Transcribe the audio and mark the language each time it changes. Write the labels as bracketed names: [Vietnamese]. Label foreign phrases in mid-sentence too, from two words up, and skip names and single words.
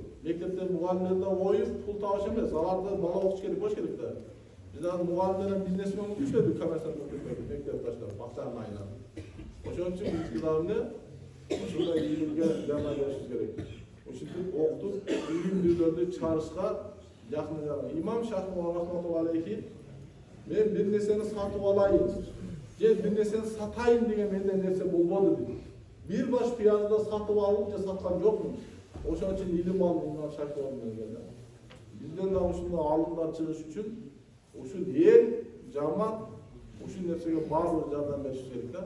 [Kyrgyz] Мектепте мугалимдердин ою пул табыш эмес, аларды бала окутуш керек болуш керек да. Биздин мугалимдер бизнесмен болуп иштеди, коммерциялык мектеп таштап, акчаны айнап. Ошон үчүн биз кыздарны ушундай илимге жардам беришибиз керек. Ушинтип окутуп, илимдүүлөрдү чыгарышка жакын жаран. Имам Шафии [Arabic] رحمة الله عليه [Kyrgyz] мен бир нерсени сатып алайын, же бир нерсени сатайын деген менде нерсе болбоду дейт. Бир баш пиязды сатып алып же саткан жокмун. Ошон үчүн илим алдым Имам Шафии деген. Бизден да ушундай алымдар чыгыш үчүн ушул эл, жамаат ушул нерсеге баардыгы жардам бериш керек да.